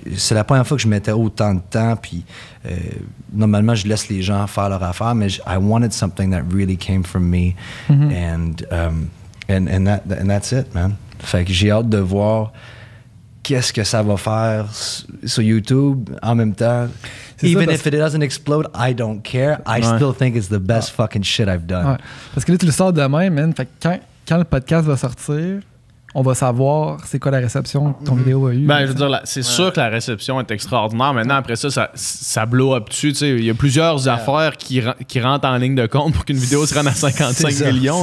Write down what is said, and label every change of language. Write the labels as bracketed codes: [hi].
[fr] C'est la première fois que je mettais autant de temps, puis normalement, je laisse les gens faire leur affaire, mais [en] I wanted something that really came from me, and that's it, man. [fr] Fait que j'ai hâte de voir qu'est-ce que ça va faire sur YouTube en même temps. [en] Even if it doesn't explode, I don't care. I still think it's the best fucking shit I've done. [fr] Ouais. Parce que là, tu le sors demain, man. Fait que quand le podcast va sortir, on va savoir c'est quoi la réception que ton vidéo a eu. Ben, je veux dire, c'est sûr que la réception est extraordinaire. Maintenant, après ça blow up dessus. Il y a plusieurs affaires qui rentrent en ligne de compte pour qu'une vidéo se rende à 55 millions.